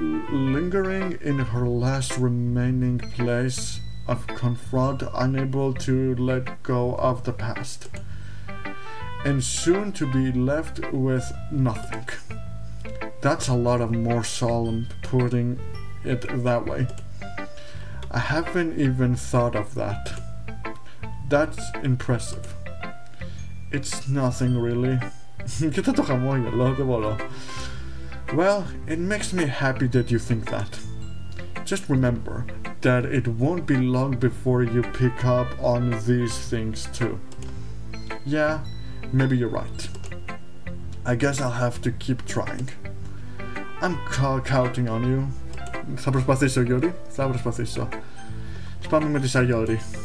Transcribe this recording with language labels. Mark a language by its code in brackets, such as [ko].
[en] Lingering in her last remaining place of confront, unable to let go of the past, and soon to be left with nothing. That's a lot of more solemn putting it that way. I haven't even thought of that. That's impressive. It's nothing really. [el] Κοίτα το χαμόγελο, δεν μπορώ. [en] Well, it makes me happy that you think that. Just remember, that it won't be long before you pick up on these things too. Yeah, maybe you're right. I guess I'll have to keep trying. I'm counting on you. [el] Θα προσπαθήσω, Yuri. Θα προσπαθήσω. Πάμε με τη Sayori.